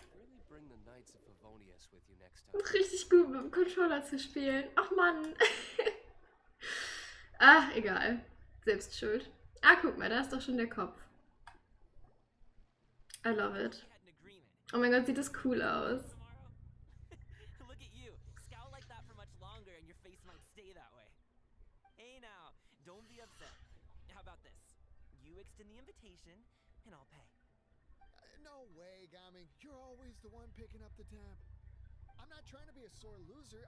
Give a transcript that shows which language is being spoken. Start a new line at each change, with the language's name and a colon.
English: Really bring the Knights of Favonius with you next time.
German: Richtig gut mit dem Controller zu spielen. Ach Mann. Ach, egal. Selbst schuld. Ah, guck mal, da ist doch schon der Kopf.
English: I love it.
German: Oh mein Gott, sieht das cool aus.
English: Look at you. Scowl like that for much longer and your face might stay that way. Hey now, don't be upset. How about this? You extend the invitation and I'll pay. No way, Gaming. You're always the one picking up the tab. I'm not trying to be a sore loser.